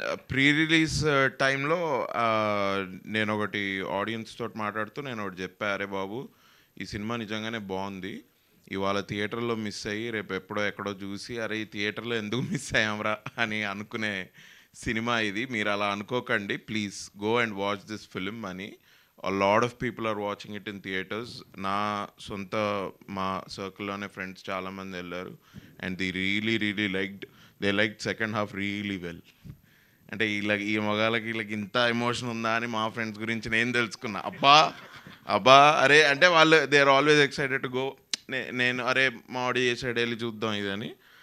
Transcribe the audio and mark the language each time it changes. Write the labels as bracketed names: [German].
[Telugu] Pre release టైంలో నేను ఒకటి ఆడియన్స్ తోటి మాట్లాడుతూ నేను ఒకటి చెప్పా, అరే బాబు ఈ సినిమా నిజంగానే బాగుంది, ఇవాళ థియేటర్లో మిస్ అయ్యి రేపు ఎప్పుడో ఎక్కడో చూసి అరే ఈ థియేటర్లో ఎందుకు మిస్ అయ్యాంరా అని అనుకునే సినిమా ఇది. మీరు అలా అనుకోకండి, [English] please go and watch this film [Telugu] అని. [English] a lot of people are watching it in theaters. [Telugu] నా సొంత మా సర్కిల్లోనే ఫ్రెండ్స్ చాలామంది వెళ్ళారు [English] And they really liked second half really well. [Telugu] అంటే ఈ మగాళ్ళకి వీళ్ళకి ఇంత ఎమోషన్ ఉందా అని మా ఫ్రెండ్స్ గురించి నేను తెలుసుకున్నా. అబ్బా అరే అంటే వాళ్ళు [English] They are always excited to go. [Telugu] నేను అరే మా ఆడి చేసాడు వెళ్ళి చూద్దాం ఇదని.